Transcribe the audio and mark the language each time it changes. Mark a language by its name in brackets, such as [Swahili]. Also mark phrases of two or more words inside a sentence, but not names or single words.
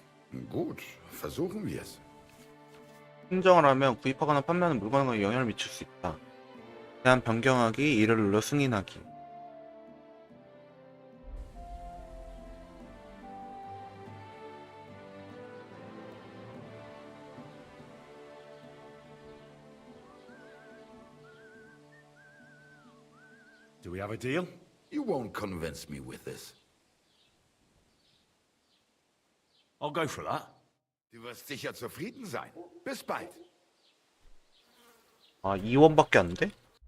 [German] Gut, versuchen wir es. [Korean] 흥정을 하면 구입하거나 판매하는 물건에 영향을 미칠 수 있다. 제한 변경하기, 이를 눌러 승인하기. [English] Do we have a deal? You won't convince me with this. I'll go for that. [German] Du wirst sicher zufrieden sein. Bis bald. [Korean] 아, 2원밖에 안 돼?